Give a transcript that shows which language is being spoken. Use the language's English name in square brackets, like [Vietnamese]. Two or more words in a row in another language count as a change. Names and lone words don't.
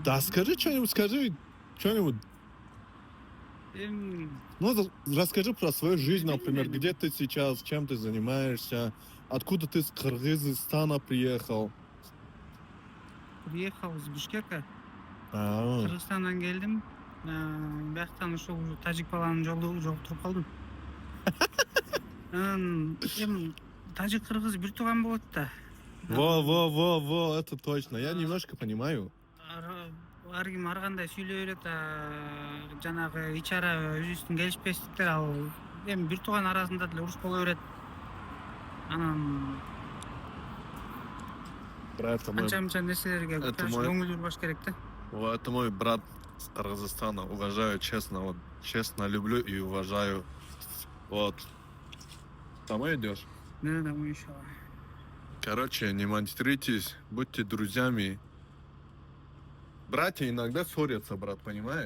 [Russian] Да скажи что-нибудь. Ну, расскажи про свою жизнь, например, где ты сейчас, чем ты занимаешься, откуда ты с Кыргызстана приехал. Приехал из Бишкека. А, [Kyrgyz] Кыргызстандан келдим. Бияктан ушул тажик баланын жолду жолуктуруп калдым. Эми тажик кыргыз бир тууган болот да. [Russian] Во, это точно. Я немножко понимаю. [Kyrgyz] Ар ким ар кандай сүйлөй берет, жанагы ич ара өзүбүздүн келишпестиктер ал эми бир тууган арасында деле уруш боло берет. Анан [Russian] Брат, это мой, [Kyrgyz] анча нерселерге [Russian] это [Kyrgyz] көз [Russian] мой- [Kyrgyz] көңүл бурбаш керек да. [Russian] это мой брат с Кыргызстана. Уважаю, честно, вот, честно люблю и уважаю. Вот. Домой идешь? Да, иншаллах. Короче, не материтесь, будьте друзьями. Братья иногда ссорятся, брат, понимаешь?